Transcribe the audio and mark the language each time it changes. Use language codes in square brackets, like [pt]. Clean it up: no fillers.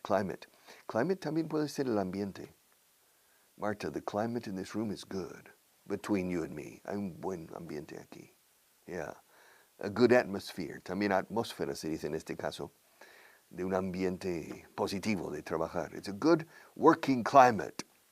[es] Climate también puede ser el ambiente. [en] Marta, the climate in this room is good. Between you and me. [es] Hay un buen ambiente aquí. Yeah. [en] A good atmosphere. [es] También atmósfera se dice en este caso. de un ambiente positivo de trabajar. [en] It's a good working climate.